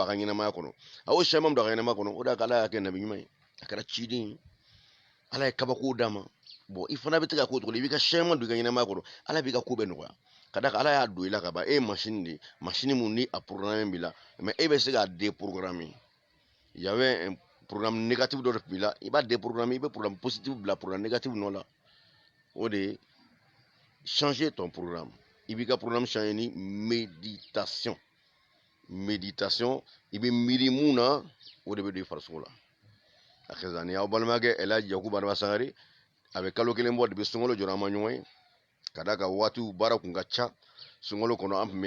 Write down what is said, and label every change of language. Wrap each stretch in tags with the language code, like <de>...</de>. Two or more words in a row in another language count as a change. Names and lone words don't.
<bm>a ka ɲɛnamaya kɔnɔ a y'o changement don a ka ɲɛnamaya kɔnɔ o de y'a kɛ Ala y'a kɛ nabi ɲuman ye a kɛra ciden ye Ala ye kabako d'a ma bon i fana bɛ se ka k'o cogo la i b'i ka changement don i ka ɲɛnamaya kɔnɔ Ala b'i ka ko bɛɛ nɔgɔya ka d'a kan Ala y'a don i la ka ban e ye machine de ye machine mun ni a programme b'i la mais e bɛ se k'a déprogrammer</bm> <fr>il y avait un programme négatif</fr> <bm>dɔ de tun b'i la i b'a déprogrammer i bɛ</bm> <fr>programme positif</fr> <bm>bila</bm> <fr>programme négatif</fr> <bm>nɔ la o de ye</bm> <fr>changer ton programme</fr> <bm>i b'i ka programme changer ni méditation méditation i bɛ miiri mun na o de bɛ don i farisogo la a kɛ sisan ni y'aw balimakɛ Elhaji Yakubu Adama Sangare a bɛ kalo kelen bɔ depuis sunkalo jɔra an ma ɲɔgɔn ye ka d'a kan waatiw baara kun ka ca sunkalo kɔnɔ an</bm>